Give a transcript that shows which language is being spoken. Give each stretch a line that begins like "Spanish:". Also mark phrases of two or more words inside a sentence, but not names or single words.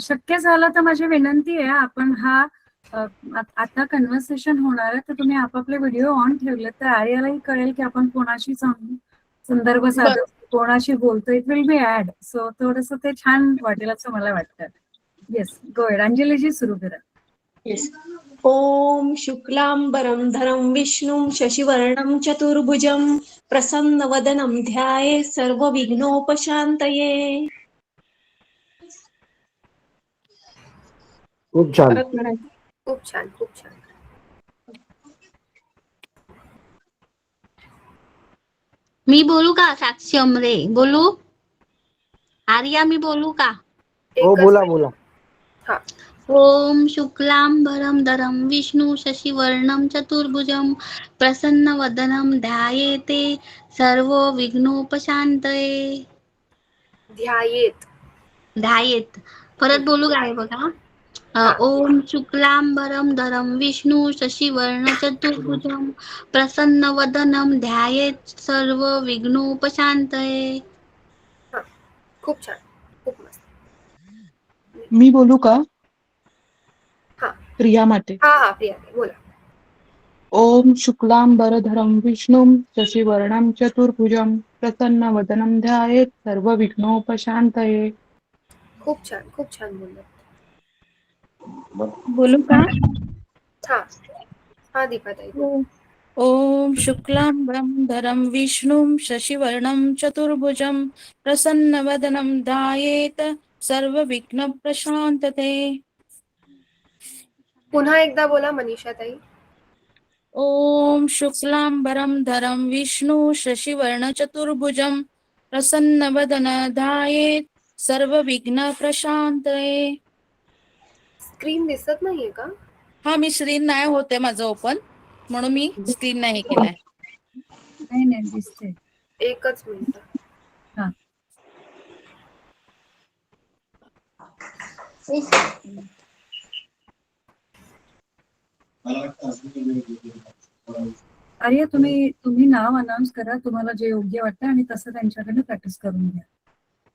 Marathi: शक्य झालं तर माझी विनंती आहे, आपण हा आता कन्व्हर्सेशन होणार आहे, तर तुम्ही आपापले
English: video on
Marathi: ठेवले तर आर्यालाही कळेल की आपण कोणाशी संदर्भ साधतो, कोणाशी बोलतो.
English: It will be add.
Marathi: सो थोडस ते छान वाटेल असं मला वाटतं.
English: Yes, go ahead.
Marathi: अंजलीजी सुरू करा. येस.
Sanskrit: ओम शुक्लांबरं धरं विष्णुं शशिवर्णं चतुर्भुजं प्रसन्नवदनं ध्यायेत् सर्वविघ्नोपशान्तये.
Marathi: खूप छान. परत म्हणायचं. खूप छान, खूप छान. मी बोलू का? साक्षी अमरे बोलू? आर्या मी बोलू का? हो, एकच बोला मिनिट. बोला. हा.
Sanskrit: ओम शुक्लांबरं धरं विष्णु शशिवर्णं चतुर्भुजं प्रसन्नवदनं ध्यायेते सर्वविघ्नोपशान्तये.
Marathi: ध्यायेत. परत बोलू काय बघा. हा.
Sanskrit: ओम शुक्लांबरं धरं विष्णु शशिवर्णं चतुर्भुजं प्रसन्नवदनं ध्यायेत् सर्वविघ्नोपशान्तये.
Marathi: खूप छान, खूप मस्त. मी बोलू का? हा. प्रिया माटे. हा, प्रिया बोला.
Sanskrit: ओम शुक्लांबरधरं विष्णुं शशिवर्णं चतुर्भुजं प्रसन्नवदनं ध्यायेत् सर्वविघ्नोपशान्तये.
Marathi: खूप छान, खूप छान बोलला. बोलू का? हा दीपाताई बोला.
Sanskrit: ओम शुक्लांबरं विष्णुं शशिवर्णं चतुर्भुजं प्रसन्नवदनं ध्यायेत् सर्वविघ्नोपशान्तये.
Marathi: पुन्हा एकदा बोला मनीषाताई.
Sanskrit: ओम शुक्लांबरं धरं विष्णु शशिवर्ण चतुर्भुजं प्रसन्नवदनं ध्यायेत् सर्वविघ्नोपशान्तये.
Marathi: स्क्रीन दिसत नाहीये का? हा, मी स्क्रीन नाही होते माझं ओपन, म्हणून मी स्क्रीन नाही केलाय. नाही दिसते. एकच मिनिट. हा. आर्या, तुम्ही नाव अनाउन्स करा, तुम्हाला जे योग्य वाटतं, आणि तसं त्यांच्याकडनं प्रॅक्टिस करून घ्या.